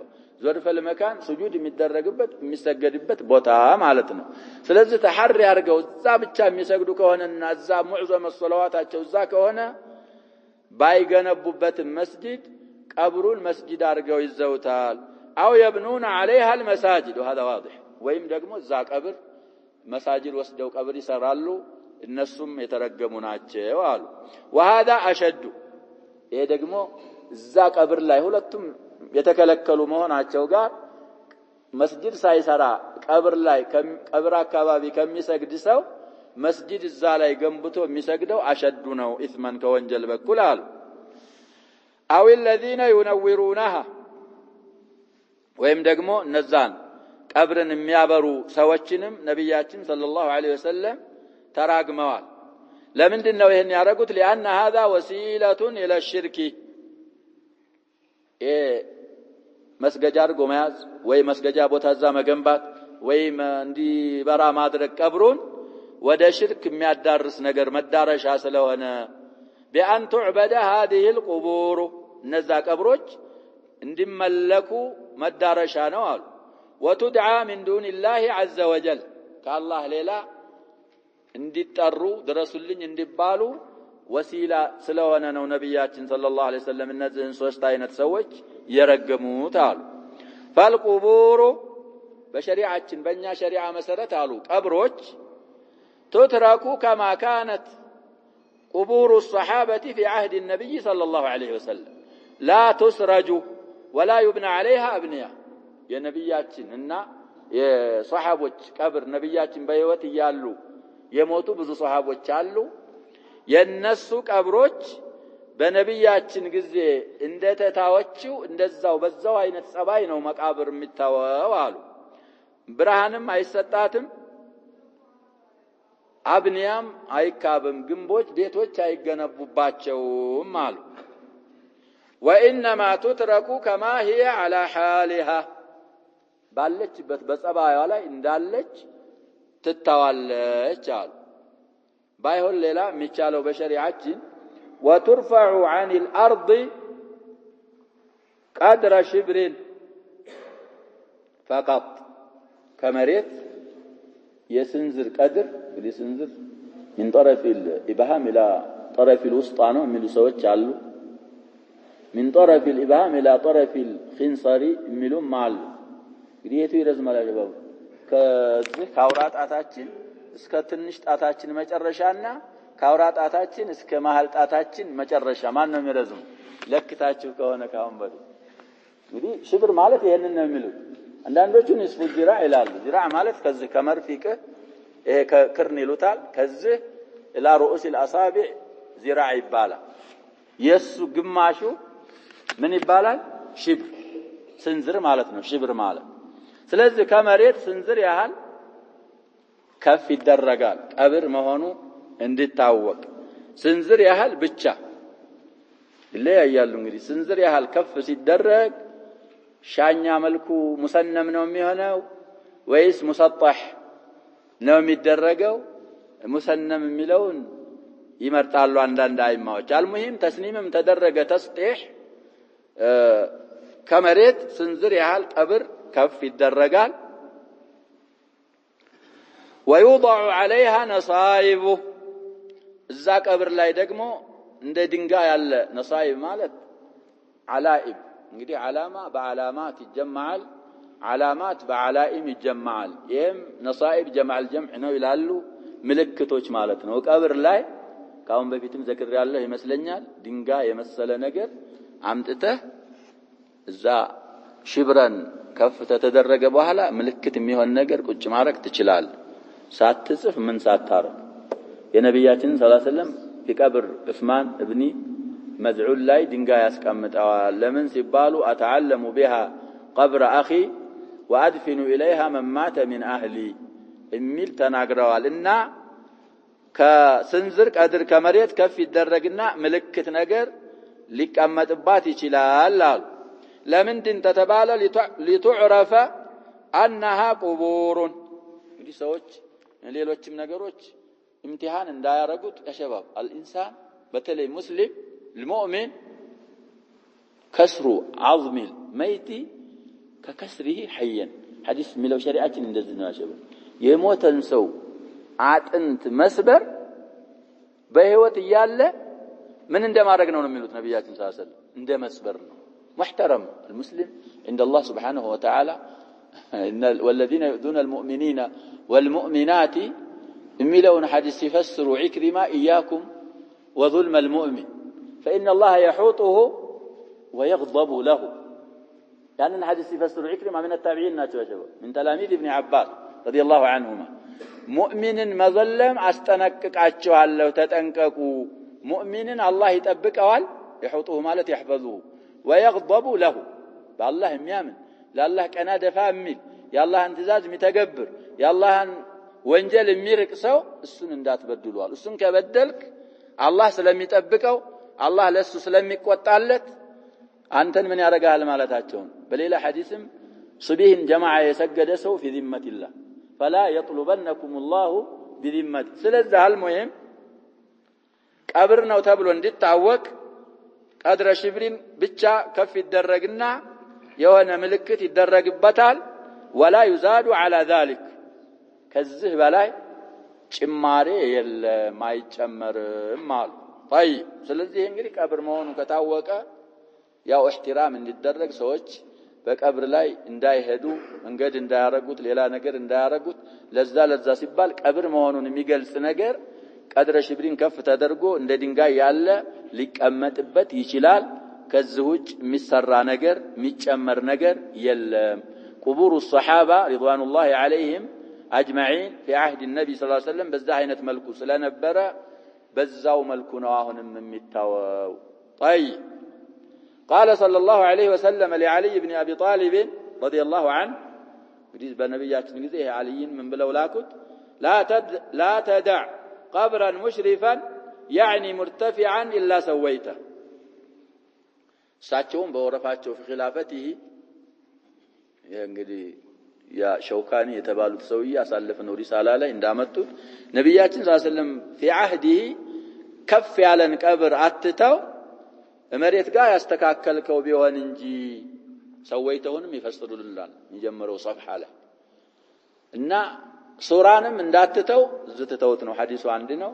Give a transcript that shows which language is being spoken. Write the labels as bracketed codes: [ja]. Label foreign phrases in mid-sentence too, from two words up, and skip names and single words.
[ar] ظرف المكان سجود [am] የሚደረግበት የሚሰገድበት ቦታ ማለት ነው ስለዚህ ተሐሪ አድርገው እዛ ብቻ የሚሰግዱ ከሆነና እዛ ሙዕዘም الصلواتቸው እዛ ከሆነ ባይገነቡበት መስጊድ ቀብሩን መስጊድ አድርገው ይዘውታል [ar] أو يبنون عليها المساجد وهذا واضح [am] ወይም ደግሞ እዛ ቀብር مساجد ወስደው ቀብር ይሰራሉ እነሱም የተረገሙ ናቸው አሉ [ar] وهذا أشد [am] ይሄ ደግሞ እዛ ቀብር ላይ ሁለቱም የተከለከሉ መሆናቸው ጋር መስጊድ ሳይሰራ ቀብር ላይ ቀብር አካባቢ ከሚሰግድ ሰው መስጊድ እዛ ላይ ገንብቶ የሚሰግደው አሸዱ ነው ኢስማን ከወንጀል በኩል አሉ [ar] أو الذين ينورونها [am] ወይም ደግሞ እነዛን ቀብርን የሚያበሩ ሰዎችንም ነብያችን [ar] صلى الله عليه وسلم [am] ተራግመዋል ለምንድን ነው ይሄን ያረጉት [ar] لأن هذا وسيلة إلى الشرك [am] መስገጃ አድርጎ መያዝ ወይ መስገጃ ቦታ እዛ መገንባት ወይ እንዲበራ ማድረግ ቀብሩን ወደ ሽርክ የሚያዳርስ ነገር መዳረሻ ስለሆነ [ar] بأن تعبد هذه القبور [am] እነዛ ቀብሮች እንዲመለኩ መዳረሻ ነው አሉ [ar] وتدعى من دون الله عز وجل كالله [am] ሌላ እንዲጠሩ ድረሱልኝ እንዲባሉ ወሲላ ስለሆነ ነው ነብያችን [ar] صلى الله عليه وسلم [am] እነዚህን ሶስት አይነት ሰዎች የረገሙት አሉ فالقبور በሸሪዓችን በእኛ ሸሪዓ መሰረት አሉ ቀብሮች [ar] تترك كما كانت قبور الصحابة في عهد النبي صلى الله عليه وسلم لا تسرج ولا يبنى عليها أبنية يا نبياتنا إن [am] የሷሐቦች ቀብር ነብያችን በህይወት እያሉ የሞቱ ብዙ ሷሐቦች አሉ የነሱ ቀብሮች በነብያችን ጊዜ እንደተታወችው እንደዛው በዛው አይነት ጸባይ ነው መቃብር የሚታወው አሉ ብርሃንም አይሰጣትም አብኒያም አይካብም ግንቦች ቤቶች አይገነቡባቸውም አሉ [ar] وانما تترك كما هي على حالها [am] ባለችበት በጸባይዋ ላይ እንዳለች ትታዋለች አሉ ባይሆን ሌላ የሚቻለው በሸሪዓችን [ar] وترفع عن الارض قدر شبر فقط [am] ከመሬት የስንዝር ቀድር የስንዝር [ar] من طرف الابهام الى طرف الوسطى [am] ነው የሚሉ ሰዎች አሉ [ar] من طرف الابهام الى طرف الخنصر [am] የሚሉም አሉ እንግዲህ የቱ ይረዝማል ያጀባው ከዚህ ካውራጣታችን እስከ ትንሽ ጣታችን መጨረሻና ካውራጣታችን እስከ መሃል ጣታችን መጨረሻ ማን ነው የሚረዝም ለክታችሁ ከሆነ ካሁን በፊት እንግዲህ ሽብር ማለት ይሄንን ነው የሚሉት አንዳንዶቹ [ar] نصف ذراع [am] ይላሉ ዚራዕ ማለት ከዚህ ከመርፊቅ ይሄ ከክርን ይሉታል ከዚህ [ar] الى رؤوس الاصابع [am] ዚራዕ ይባላል የሱ ግማሹ ምን ይባላል ሽብር ስንዝር ማለት ነው ሽብር ማለት ስለዚህ ከመሬት ስንዝር ያህል ከፍ ይደረጋል ቀብር መሆኑ እንዲታወቅ ስንዝር ያህል ብቻ ይለያያሉ እንግዲህ ስንዝር ያህል ከፍ ሲደረግ ሻኛ መልኩ ሙሰነም ነው የሚሆነው ወይስ ሙሰጣህ ነው የሚደረገው ሙሰነም የሚለውን ይመርጣሉ አንዳንድ አይማዎች አልሙሂም ተስኒምም ተደረገ ተስጢህ ከመሬት ስንዝር ያህል ቀብር ከፍ ይደረጋል [ar] ويوضع عليها نصائب [am] እዛ ቀብር ላይ ደግሞ እንደ ድንጋይ ያለ ነሳይብ ማለት አላኢብ እንግዲህ ዓላማ በዓላማት ይጀማል ዓላማት በዓላኢም ይጀማል ይሄም ነሳይብ ጀማዕ الجمع ነው ይላሉ ምልክቶች ማለት ነው ቀብር ላይ ካሁን በፊትም ዘክር ያለው ይመስለኛል ድንጋይ የመሰለ ነገር አምጥተህ እዛ ሽብረን ከፍ ተደረገ በኋላ ምልክት የሚሆን ነገር ቁጭ ማድረግ ትችላል ሳትጽፍ ምን ሳታረግ የነብያችን [ar] صلى الله عليه وسلم [am] በቀብር ዑስማን ኢብኑ መዝዑል ላይ ድንጋይ ያስቀምጣዋል ለምን ሲባሉ አተዓለሙ [ar] بها قبر اخي وادفن اليها من مات من اهلي [am] የሚል ተናግረዋልና ከስንዝር ቀድር ከመሬት ከፍ ይደረግና ምልክት ነገር ሊቀመጥባት ይችላል አሉ ለምንድን ተተባለ [ar] لتعرف انها قبور [am] እንግዲህ ሰዎች ሌሎችም ነገሮች امتحان እንዳያረጉት ከሸባብ [ar] الانسان بتلي مسلم المؤمن كسر عظم الميت ككسره حيا حديث ملو شريعتنا [am] እንደዚህ ነው ያሸበ የሞተን ሰው አጥንት መስበር በህይወት እያለ ምን እንደማድረግ ነው የሚሉት ነብያችን [ar] صلى الله عليه وسلم [am] እንደ መስበር ነው محترم [ar] المسلم عند الله سبحانه وتعالى ان والذين يؤذون المؤمنين والمؤمنات የሚለውን حديث يفسر عكرمة إياكم وظلم المؤمن فإن الله يحوطه ويغضب له يعني الحديث يفسر عكرمة من التابعين من تلاميذ ابن عباس رضي الله عنهما مؤمن مظلم አስጠነቅቃቸዋለሁ ተጠንቀቁ مؤمن الله ይጠብቀዋል يحوطه ማለት يحفظه ويغضب له بالله [am] የሚያምን ለአላህ ቀና ደፋ የሚል የአላህን ትእዛዝ የሚተገብር የአላህን ወንጀል የሚርቅ ሰው እሱን እንዳትበድሉዋል እሱን ከበደልክ አላህ ስለሚጠብቀው አላህ ለሱ ስለሚቆጣለት አንተን ምን ያረጋል ማለታቸው በሌላ ሐዲስም ሱብሂን ጀማዓ የሰገደ ሰው [ar] في ذمة الله فلا يطلبنكم الله بذمة [am] ስለዚህ አልሙሂም ቀብር ነው ተብሎ እንዲታወቅ ቀድረ ሽብሪን ብቻ ከፍ ይደረግና የሆነ ምልክት ይደረግበታል [ar] ولا يزاد على ذلك [am] ከዚህ በላይ ጭማሬ የለም አይጨመርም አሉ طيب ስለዚህ እንግዲህ ቀብር መሆኑ ከታወቀ ያው احترام እንዲደረግ ሰዎች በቀብር ላይ እንዳይሄዱ መንገድ እንዳያረጉት ሌላ ነገር እንዳያረጉት ለዛ ሲባል ቀብር መሆኑን የሚገልጽ ነገር ቀድረ ሽብሪን ከፍ ተደርጎ እንደ ድንጋይ ያለ ሊቀመጥበት ይችላል ከዚህ ውጭ የሚሰራ ነገር የሚጨመር ነገር የለም [ar] قبور الصحابه رضوان الله عليهم اجمعين في عهد النبي صلى الله عليه وسلم [am] በዛ አይነት መልኩ ስለነበረ በዛው መልኩ ነው አሁንም የሚታወው [ar] طيب قال صلى الله عليه وسلم لعلي بن ابي طالب رضي الله عنه [am] እንግዲህ በነብያችን ጊዜ አልይን ምን ብለው ላኩት [ar] لا تدع قبرا مشرفا يعني مرتفعا الا سويته [am] እሳቸውም በወረፋቸው [ar] في خلافته [am] እንግዲህ ያ ሸውካኒ የተባሉት ሰውዬ አሳልፈው ሪሳላ ላይ እንዳመጡት ነብያችን [ar] صلى الله عليه وسلم في عهده [am] ከፍ ያለን ቀብር አትተው መሬት ጋር ያስተካከልከው ቢሆን እንጂ ሰውይተውንም ይፈስሩልናል የሚጀምረው صفحه ላይ እና ሱራንም እንዳትተው ዝተተውት ነው ሐዲሱ አንድ ነው